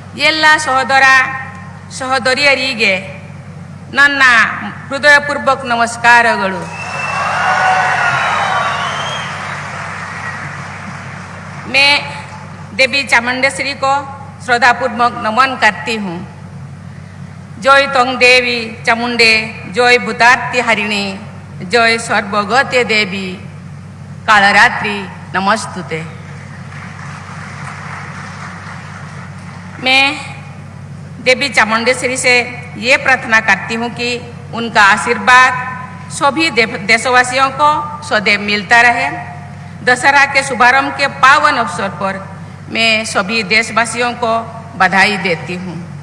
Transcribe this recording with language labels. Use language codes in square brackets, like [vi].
[kn] ಎಲ್ಲ ಸಹೋದರ ಸಹೋದರಿಯರಿಗೆ ನನ್ನ ಹೃದಯಪೂರ್ವಕ ನಮಸ್ಕಾರಗಳು. [hi] मैं देवी चामुंडेश्वरी को श्रद्धापूर्वक नमन करती हूँ. [sa] जय तोंग देवी चामुंडे, जय भूतार्ती हरिणी, जय सर्वगते देवी कालरात्रि नमस्तुते. [hi] मैं देवी चामुंडेश्वरी से ये प्रार्थना करती हूँ कि उनका आशीर्वाद सभी देशवासियों को सदैव मिलता रहे. दशहरा के शुभारंभ के पावन अवसर पर मैं सभी देशवासियों को बधाई देती हूँ.